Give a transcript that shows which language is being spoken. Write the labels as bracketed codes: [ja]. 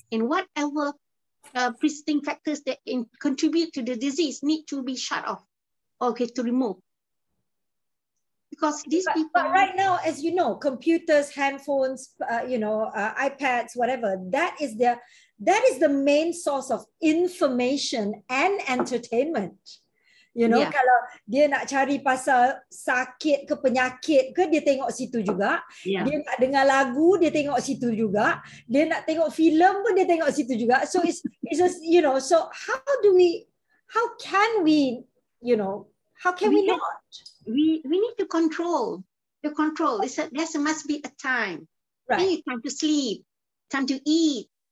[en] And whatever precipitating factors that contribute to the disease need to be shut off, okay, to remove. Because these people... But right now, as you know, computers, handphones, iPads, whatever, that is the main source of information and entertainment. You know, Yeah. [ms] kalau dia nak cari pasal sakit ke penyakit ke, dia tengok situ juga. [en] Yeah. [ms] Dia nak dengar lagu, dia tengok situ juga. Dia nak tengok filem pun dia tengok situ juga. [en] So it's just, you know, so how can we not? We need to control. The control. There must be a time. Right. You need time to sleep, time to eat.